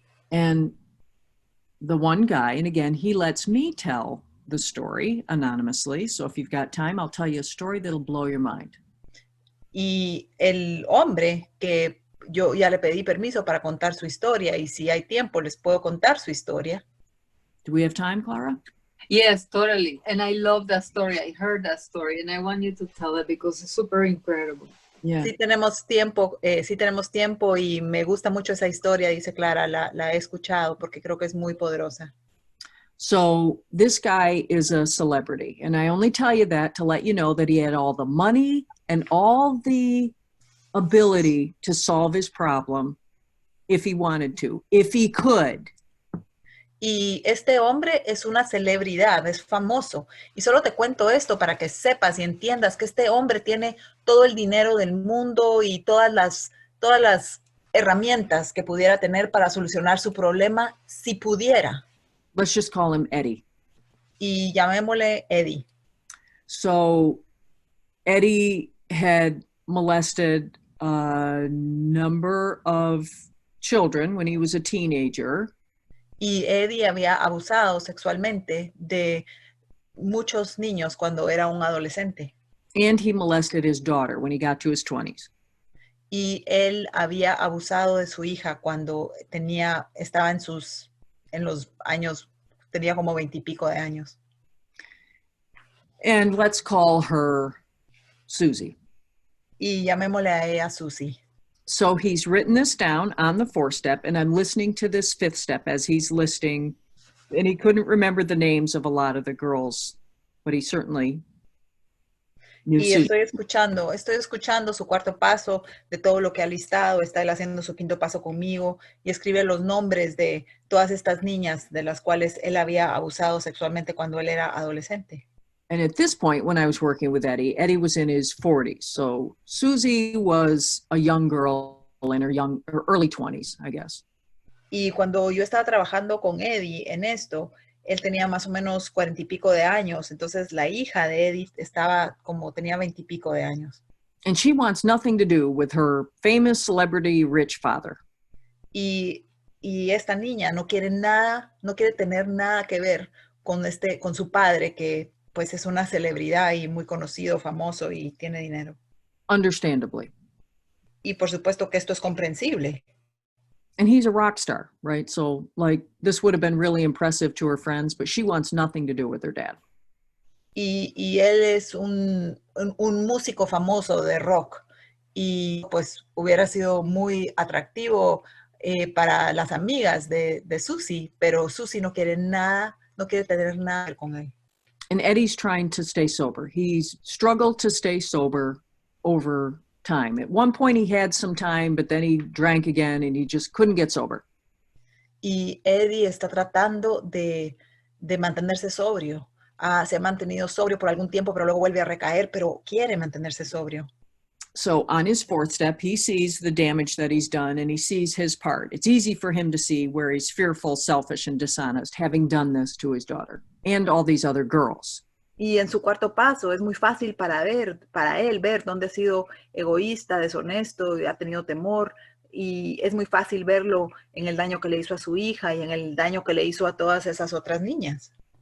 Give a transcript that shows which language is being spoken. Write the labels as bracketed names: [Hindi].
[English] And the one guy, and again, he lets me tell the story anonymously. So if you've got time, I'll tell you a story that'll blow your mind. [Spanish] Y el hombre que yo ya le pedí permiso para contar su historia, y si hay tiempo les puedo contar su historia. [English] Do we have time, Clara? Yes, totally. And I love that story. I heard that story and I want you to tell it because it's super incredible. Yeah. [Spanish] Sí tenemos tiempo y me gusta mucho esa historia, dice Clara, la he escuchado porque creo que es muy poderosa. [English] So this guy is a celebrity, and I only tell you that to let you know that he had all the money and all the ability to solve his problem if he wanted to, if he could. [Spanish] Y este hombre es una celebridad, es famoso. Y solo te cuento esto para que sepas y entiendas que este hombre tiene todo el dinero del mundo y todas las herramientas que pudiera tener para solucionar su problema si pudiera. [English] Let's just call him Eddie. [Spanish] Y llamémosle Eddie. [English] So Eddie had molested a number of children when he was a teenager. [Spanish] Y Eddie había abusado sexualmente de muchos niños cuando era un adolescente. [English] And he molested his daughter when he got to his 20s. [Spanish] Y él había abusado de su hija cuando estaba en los años, tenía como 20 y pico de años. [English] And let's call her Susie. [Spanish] Y llamémosle a ella Susie. [English] So he's written this down on the 4th step, and I'm listening to this 5th step as he's listing, and he couldn't remember the names of a lot of the girls, but he certainly knew [Spanish] Y Susie. estoy escuchando su cuarto paso de todo lo que ha listado, está él haciendo su quinto paso conmigo y escribe los nombres de todas estas niñas de las cuales él había abusado sexualmente cuando él era adolescente. [English] And at this point, when I was working with Eddie, Eddie was in his 40s. So Susie was a young girl in her early 20s, I guess. [Spanish] Y cuando yo estaba trabajando con Eddie en esto, él tenía más o menos 40 y pico de años. Entonces la hija de Eddie tenía 20 y pico de años. [English] And she wants nothing to do with her famous celebrity rich father. [Spanish] Y esta niña no quiere tener nada que ver con su padre, que pues es una celebridad y muy conocido, famoso y tiene dinero. [English] Understandably. [Spanish] Y por supuesto que esto es comprensible. [English] And he's a rock star, right? So like this would have been really impressive to her friends, but she wants nothing to do with her dad. [Spanish] Y él es un músico famoso de rock y pues hubiera sido muy atractivo para las amigas de Susie, pero Susie no quiere tener nada con él. [English] And Eddie's trying to stay sober. He's struggled to stay sober over time. At one point he had some time, but then he drank again and he just couldn't get sober. [Spanish] y Eddie está tratando de mantenerse sobrio. Se ha mantenido sobrio por algún tiempo, pero luego vuelve a recaer, pero quiere mantenerse sobrio. [English] So on his fourth step, he sees the damage that he's done and he sees his part. It's easy for him to see where he's fearful, selfish, and dishonest, having done this to his daughter and all these other girls. [Spanish] Y en su cuarto paso es muy fácil para él ver dónde ha sido egoísta, deshonesto, ha tenido temor, y es muy fácil verlo en el daño que le hizo a su hija y en el daño que le hizo a todas esas otras niñas.